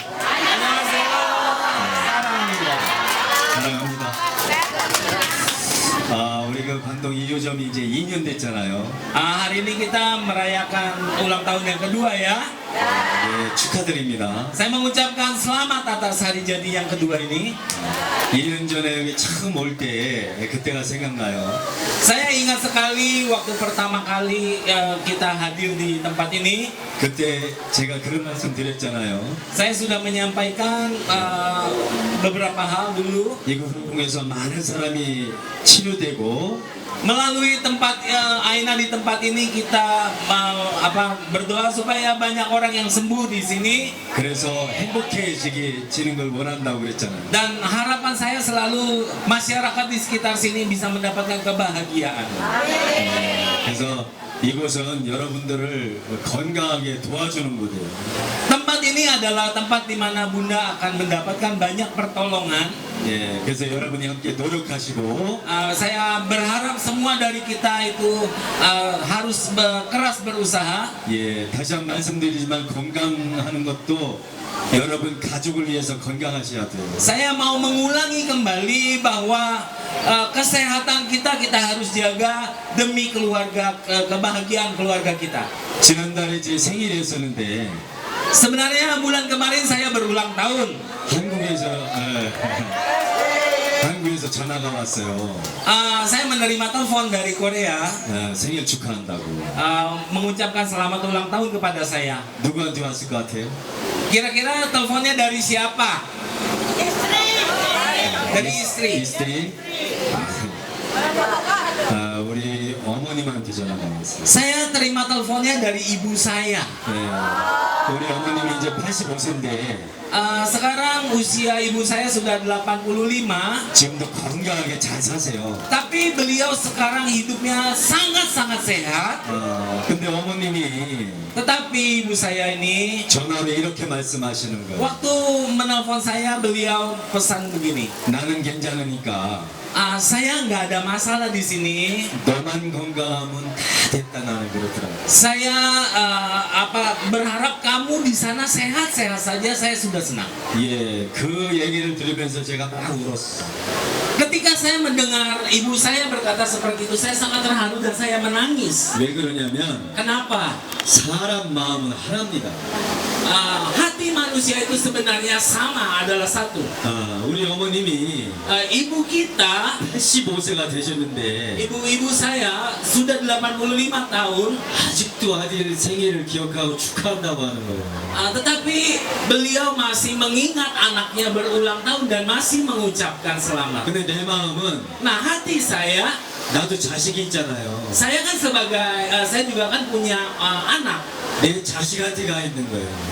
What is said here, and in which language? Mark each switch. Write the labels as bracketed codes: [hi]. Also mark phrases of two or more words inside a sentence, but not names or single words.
[ko] 사랑합니다. 우리 그 관동 2호점이 이제 2년 됐잖아요. [id] Hari ini kita merayakan ulang tahun yang kedua ya. [ko] 예, 축하드립니다. [id] Saya mengucapkan selamat atas hari jadi yang kedua ini. [ko] 1년 전에 여기 처음 올 때 그때가 생각나요. [id] Saya ingat sekali waktu pertama kali kita hadir di tempat ini. [ko] 그때 제가 그런 말씀 드렸잖아요. [id] Saya sudah menyampaikan beberapa hal dulu. [ko] 이곳을 통해서 많은 사람이 치료되고 [id] Melalui tempat Aina di tempat ini kita berdoa supaya banyak orang yang sembuh di sini. [ko] 그래서 행복해지는 걸 원한다고 그랬잖아요. [id] Dan harapan saya selalu masyarakat di sekitar sini bisa mendapatkan kebahagiaan. [ko] 그래서 이곳은 여러분들을 건강하게 도와주는 곳이에요. [id] Tempat ini adalah tempat di mana Bunda akan mendapatkan banyak pertolongan. [ko] 예, 그래서 여러분이 함께 노력하시고 [id] Saya berharap semua dari kita itu harus keras berusaha. [ko] 예, 다시 한 번 말씀드리지만 건강하는 것도 여러분 가족을 위해서 건강하셔야 돼요. [id] Saya mau mengulangi kembali bahwa kesehatan kita harus jaga demi keluarga, kebahagiaan keluarga kita. [ko] 지난달에 제 생일이었었는데 [id] Sebenarnya bulan kemarin saya berulang tahun. [ko] 한국에서 전화가 왔어요. [id] Saya menerima telepon dari Korea [ko] 생일 축하한다고. [id] mengucapkan selamat ulang tahun kepada saya. [ko] 누구한테 왔을 것 같아요? [id] Kira-kira teleponnya dari siapa? Dari istri. 이스트리. [ko] 우리 어머님한테 전화가 왔어요. [id] Saya terima teleponnya dari ibu saya. [ko] 네, 우리 어머님이 이제 85세인데 [id] Sekarang usia ibu saya sudah 85, [ko] 지금도 건강하게 잘 사세요. [id] tapi beliau sekarang hidupnya sangat-sangat sehat. [ko] 근데 어머님이 [id] Tetapi ibu saya ini [ko] 전화로 이렇게 말씀하시는 거예요. [id] waktu menelpon saya, beliau pesan begini. [ko] 나는 괜찮으니까 [id] Saya nggak ada masalah di sini. [ko] 너만 건강하면 다 됐다 나는 그렇더라고요. [id] Saya berharap kamu di sana sehat-sehat saja. Saya sudah senang. [ko] 예, 그 얘기를 들으면서 제가 막 울었어요. [id] Ketika saya mendengar ibu saya berkata seperti itu, saya sangat terharu dan saya menangis. [ko] 왜 그러냐면 [id] Kenapa? [ko] 사람 마음은 하나입니다. [id] Hati manusia itu sebenarnya sama, adalah satu. [ko] 우리 어머님이 [id] Ibu kita, [ko] 85세가 되셨는데 [id] ibu saya sudah 85 tahun, [ko] 아직도 아들 생일을 기억하고 축하한다고 하는 거예요. [id] tetapi beliau masih mengingat anaknya berulang tahun dan masih mengucapkan selamat. [ko] 근데 내 마음은 [id] Nah, hati saya [ko] 나도 자식이 있잖아요. [id] kan sebagai, saya juga kan punya anak. [ko] 내 자식한테 가 있는 거예요.